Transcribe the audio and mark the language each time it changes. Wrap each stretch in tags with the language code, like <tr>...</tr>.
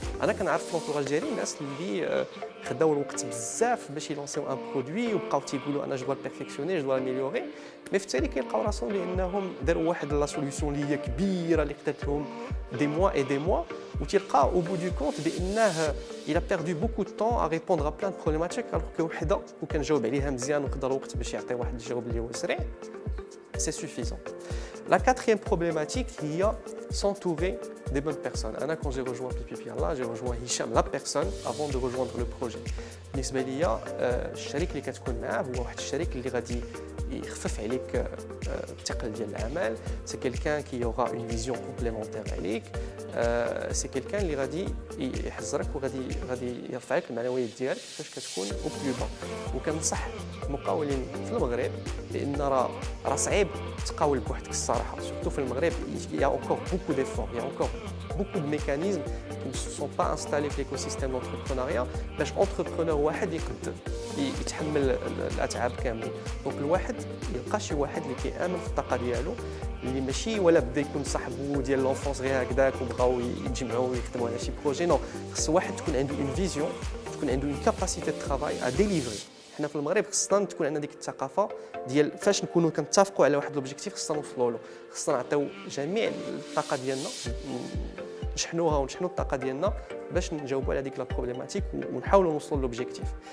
<ar>أنا كنعرف في l'entourage ديالي الناس اللي خداو الوقت بزاف باش يلونسيو ان برودوي وبقاو تيقولوا أنا جو دوا بيرفكسيوني جو دوا اميليوري مي في التالي كيلقاو راسهم بأنهم داروا واحد لا سوليوشن اللي هي كبيرة اللي خدات لهم</ar> <fr>des mois et des mois</fr> <ar>وتلقى</ar> <fr>au bout du compte</fr> <ar>بأنه</ar> <fr>il a perdu beaucoup de temps à répondre à plein de problématiques alors que</fr> <ar>وحده وكان جاوب عليها مزيان وخدا الوقت باش يعطي واحد الجواب اللي هو سريع.</ar> <fr>C'est suffisant. La quatrième problématique, il y a s'entourer des bonnes personnes. Anna, quand j'ai rejoint Pipipialla, j'ai rejoint Hicham, la personne, avant de rejoindre le projet.</fr> <ar>بالنسبة ليا الشريك اللي كتكون معاه هو واحد الشريك اللي غادي يخفف عليك الثقل ديال العمل.</ar> <fr>C'est quelqu'un qui aura une vision complémentaire عليك. C'est quelqu'un</fr> <ar>اللي غادي يحزرك وغادي يرفع لك المعنويات ديالك فاش كتكون</ar> <fr>au plus bas.</fr> <ar>وكنصح المقاولين في المغرب بان راه صعيب تقاول بوحدك الصراحه surtout في المغرب</ar> <fr>il y a encore beaucoup d'efforts, il y a encore beaucoup de mécanismes qui ne se sont pas installés</fr> <ar>في l'écosystème d'entrepreneuriat باش entrepreneur واحد يقدر يتحمل الاتعاب كاملين. دونك الواحد يلقى شي واحد اللي كيامن في الطاقه ديالو اللي ماشي ولا بدا يكون صاحبو ديال لونفونس غير هكذاك وبغاو يتجمعوا ويخدموا على شي بروجي. نو خص واحد تكون عنده اون فيزيون تكون عنده اون كاباسيتي دو ترافاي ا ديليفري. حنا في المغرب خصنا تكون عندنا ديك الثقافه ديال فاش نكونوا كنتفقوا على واحد لوبجيكتيف خصنا نوصلوا له، خصنا نعطيو جميع الطاقه ديالنا، نشحنوها ونشحنوا الطاقه ديالنا باش نجاوبوا على ديك لا بروبليماتيك ونحاولوا نوصلوا لوبجيكتيف.</ar>